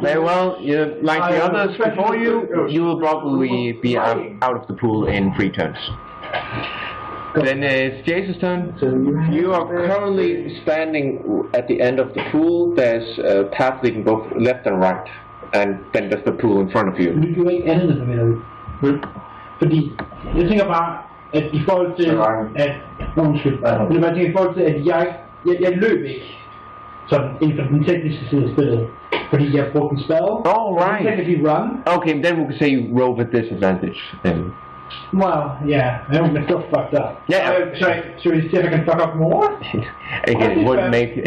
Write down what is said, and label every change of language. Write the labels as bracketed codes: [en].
[en] Very well, like the others before you will probably be out of the pool in 3 turns. Then it's Jason's turn. You are currently standing at the end of the pool. There's a path leading both left and right. And then there's the pool in front of you. [da] Du kan ikke andet end det. Fordi, jeg tænker bare, at i forhold til, at... Undskyld. Men jeg tænker i forhold til, at jeg løb ikke sådan inden for den tekniske side af spillet. Fordi jeg brugte en spell. [en] Right. Technically run. Okay, then we can say you roll with disadvantage. Well, yeah, I am still fucked up. Yeah. Should we see if I can fuck up more? Again, it wouldn't make it.